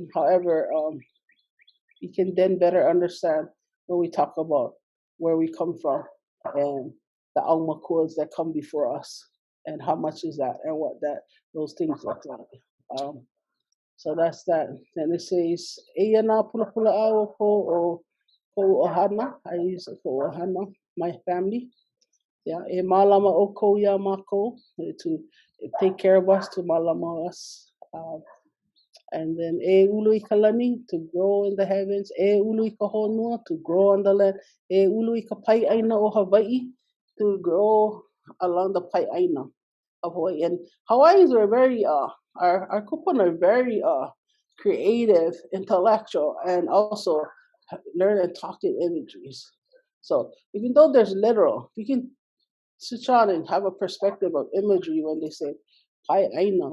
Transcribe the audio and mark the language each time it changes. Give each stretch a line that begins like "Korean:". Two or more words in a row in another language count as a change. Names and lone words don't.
English: However, you can then better understand when we talk about where we come from and the aumakuas that come before us and how much is that and what those things look like. So that's that. And it says,
Hawaiian: "Eia nā pula pula au ko ohana."
English: I use
Hawaiian: ko ohana,
English: my family. Yeah,
Hawaiian: e mālama o ko ia mākou
English: to take care of us, to mālama us. And then
Hawaiian: e ulu I kalani,
English: to grow in the heavens.
Hawaiian: E ulu I ka honua,
English: to grow on the land.
Hawaiian: E ulu I ka pai ʻāina o Hawaii,
English: to grow along the
Hawaiian: pai ʻāina of Hawaii.
English: And Hawaiians were very our Kūpuna are very creative, intellectual, and also learn and talk in imageries. So even though there's literal, you can sit on and have a perspective of imagery when they say
Hawaiian: pai ʻāina.